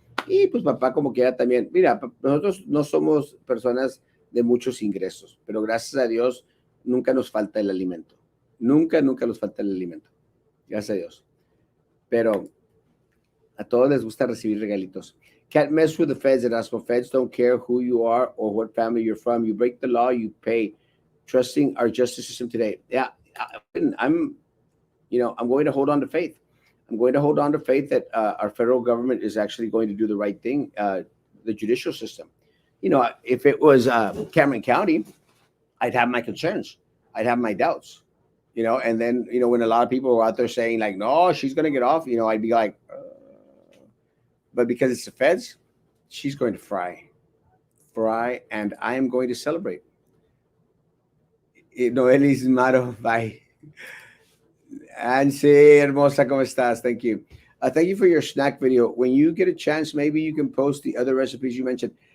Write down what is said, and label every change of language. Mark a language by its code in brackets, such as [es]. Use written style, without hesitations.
[es] Y pues papá como quiera también. Mira, nosotros no somos personas de muchos ingresos, pero gracias a Dios nunca nos falta el alimento. Nunca, nunca nos falta el alimento. Gracias a Dios. Pero a todos les gusta recibir regalitos. [en] Can't mess with the feds, Erasmo. Feds don't care who you are or what family you're from. You break the law, you pay. Trusting our justice system today. Yeah, I'm going to hold on to faith. I'm going to hold on to faith that our federal government is actually going to do the right thing. The judicial system. If it was Cameron County, I'd have my concerns. I'd have my doubts. And then when a lot of people were out there saying like, no, she's going to get off. I'd be like, but because it's the feds, she's going to fry, and I am going to celebrate. Noelis Maro, bye. [es] Ansi, hermosa, ¿cómo estás? [en] Thank you. Thank you for your snack video. When you get a chance, maybe you can post the other recipes you mentioned.